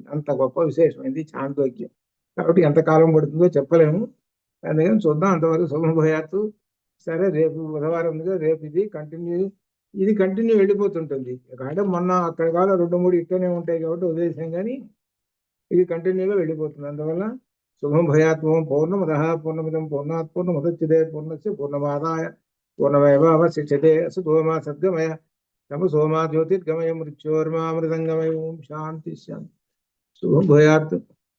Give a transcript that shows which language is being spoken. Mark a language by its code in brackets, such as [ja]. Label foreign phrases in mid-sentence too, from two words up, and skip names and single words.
[te] అంత గొప్ప విశేషమైంది చాంద్రోగ్యం. కాబట్టి ఎంతకాలం పడుతుందో చెప్పలేము. అందుకని చూద్దాం. అంతవరకు శుభభయాత్తు. సరే, రేపు బుధవారం ఉంది కదా, రేపు ఇది కంటిన్యూ వెళ్ళిపోతుంటుంది. అంటే మొన్న అక్కడ కాదు 2-3 ఇక్కడనే ఉంటాయి కాబట్టి వదిలేసాం, కానీ ఇది కంటిన్యూగా వెళ్ళిపోతుంది. అందువల్ల శుభం భయాత్మం. [sa] పూర్ణమద పూర్ణమిదం పూర్ణాత్ పూర్ణముదచ్యతే పూర్ణస్య పూర్ణమాదాయ పూర్ణమేవావశిష్యతే. అసతోమా సద్గమయ తమసోమా జ్యోతిర్గమయ మృత్యోర్మామృతంగమయ. ఓం శాంతి శాంతి. శుభం భయాత్.